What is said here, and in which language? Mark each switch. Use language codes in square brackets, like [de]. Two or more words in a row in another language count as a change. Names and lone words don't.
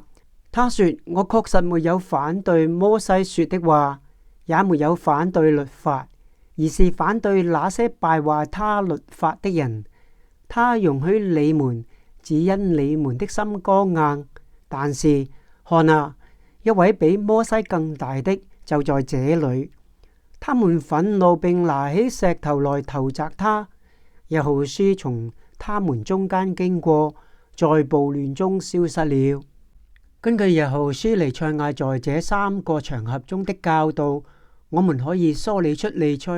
[zh] 他說，我確實沒有反對摩西說的話，也沒有反對律法，而是反對那些敗壞他律法的人。他容許你們，只因你們的心剛硬。但是看啊，一位比摩西更大的就在這裏。他們憤怒，並拿起石頭來投擲他。耶和華從他們中間經過，在暴亂中消失了。根據耶和華彌賽亞在這三個場合中的教導，我們可以梳理出彌賽